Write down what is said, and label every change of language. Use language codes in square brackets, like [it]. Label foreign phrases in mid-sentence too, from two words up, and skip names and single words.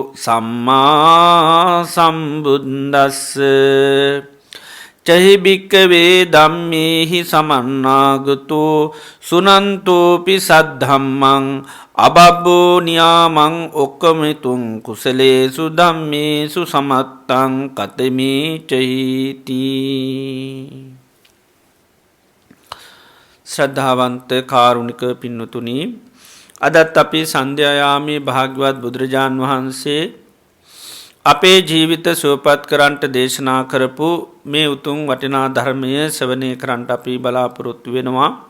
[pi] සම්මා සම්බුද්දස්ස චහි භික්කවේ ධම්මේහි සමන්නාගතෝ සුනන්තෝපි සද්ධම්මං අබබ්බෝ නියාමං ඔක්කමිතුං කුසලේසු ධම්මේසු සමත්තං කතමේ චහිති. [si] ශ්‍රද්ධාවන්ත කාරුණික පින්නතුනි, අදත් අපි සන්ධ්‍යායාමේ භාග්‍යවත් බුදුරජාන් වහන්සේ අපේ ජීවිත සුවපත් කරන්නට දේශනා කරපු මේ උතුම් වටිනා ධර්මය ශ්‍රවණය කරන්නට අපි බලාපොරොත්තු වෙනවා.